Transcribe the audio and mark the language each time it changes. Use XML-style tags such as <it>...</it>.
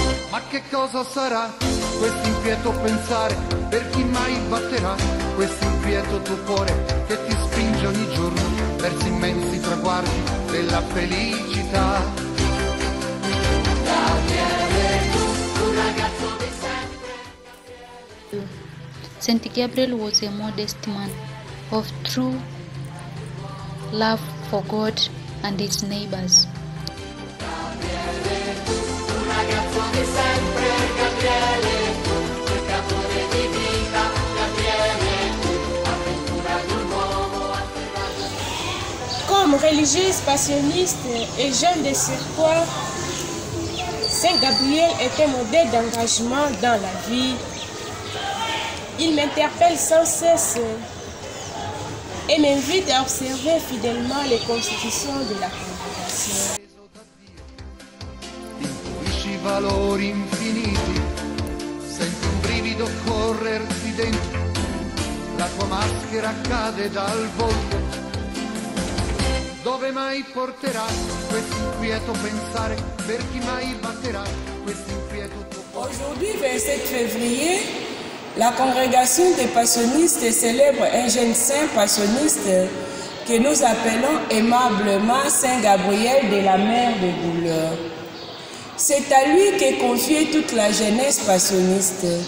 <it>Ma che cosa sarà questo inquieto pensare per chi mai batterà, questo inquieto tupore che ti spinge ogni giorno verso immensi traguardi della felicità? Gabriele, un ragazzo di sempre.</it> <en>Saint Gabriel was a modest man of true love for God and his neighbors.</en> <it>Gabriele, un ragazzo di sempre, Gabriele, cercatore di vita, Gabriele, avventura di un uomo afferrato.</it> <fr>Comme religieuse passionniste et jeune de surcroît, Saint Gabriel est un modèle d'engagement dans la vie. Il m'interpelle sans cesse et m'invite à observer fidèlement les constitutions de la congrégation.</fr> <it>Intuisci valori infiniti, senti un brivido correrti dentro, la tua maschera cade dal volto. Dove mai porterà questo inquieto pensare, per chi mai batterà questo inquieto tuo cuore?</it> <fr>Aujourd'hui, 27 février, la congrégation des passionnistes célèbre un jeune saint passionniste que nous appelons aimablement Saint Gabriel de la mer de douleur. C'est à lui qu'est confiée toute la jeunesse passionniste.</fr>